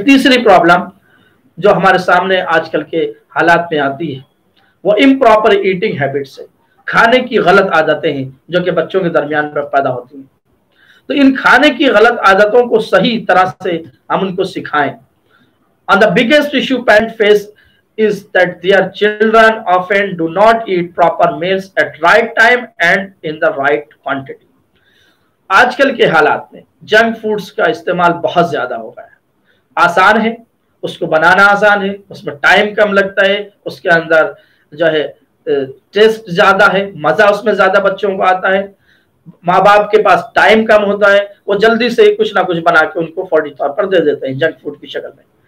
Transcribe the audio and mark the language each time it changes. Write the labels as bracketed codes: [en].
[hi] एक तीसरी प्रॉब्लम जो हमारे सामने आजकल के हालात में आती है वो इम्प्रॉपर ईटिंग हैबिट्स है, खाने की गलत आदतें हैं जो कि बच्चों के दरमियान पर पैदा होती हैं। तो इन खाने की गलत आदतों को सही तरह से हम उनको सिखाएं। [en] And the biggest issue parents face is that their children often do not eat proper meals at right time and in the right quantity. [hi] आजकल के हालात में जंक फूड्स का इस्तेमाल बहुत ज्यादा हो गया है। आसान है, उसको बनाना आसान है, उसमें टाइम कम लगता है, उसके अंदर जो है टेस्ट ज्यादा है, मजा उसमें ज्यादा बच्चों को आता है। माँ बाप के पास टाइम कम होता है, वो जल्दी से कुछ ना कुछ बना के उनको फौरी तौर पर दे देते हैं जंक फूड की शक्ल में।